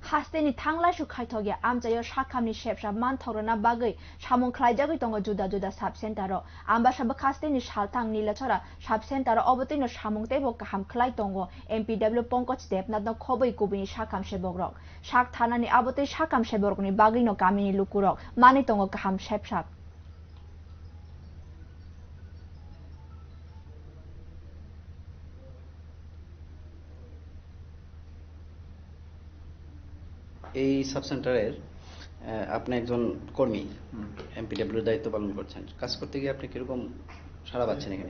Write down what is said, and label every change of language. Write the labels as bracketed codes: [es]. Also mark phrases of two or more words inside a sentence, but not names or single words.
[trp] Haste-ni thang-laisu khaithokya Amchaio sakham-ni sep-sap manthorina bagwi samung khwlaijagwi tongo juda [en] sub center [trp] ambasaba Haste-ni salthang nilachora [en] sub center [trp] obotino samung tebo kaham khlai tongo MPW pongkoch debnatno khoboi kubini sakham seborok sak thanani abotoi sakham seborokni bagwino kamini lukurok mani tongo kaham sep-sap [bn] এই [en] sub center [bn] আপনি একজন কর্মী এমপিডব্লিউর দায়িত্ব পালন করছেন, কাজ করতে গিয়ে আপনি কিরকম সাড়া পাচ্ছেন এখানে?